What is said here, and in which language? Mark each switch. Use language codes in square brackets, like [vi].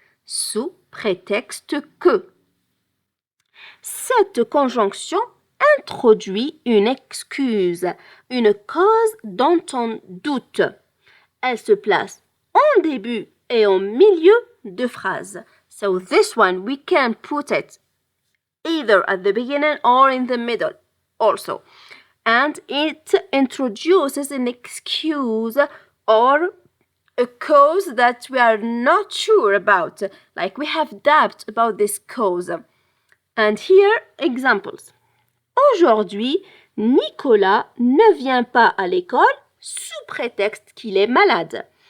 [fr] Sous prétexte que. Cette conjonction introduit une excuse, une cause dont on doute. Elle se place en début et en milieu de phrase. [en] So this one, we can put it either at the beginning or in the middle also. And it introduces an excuse or a cause that we are not sure about, like we have doubt about this cause. And here, examples. [fr] Aujourd'hui, Nicolas ne vient pas à l'école sous prétexte qu'il est malade.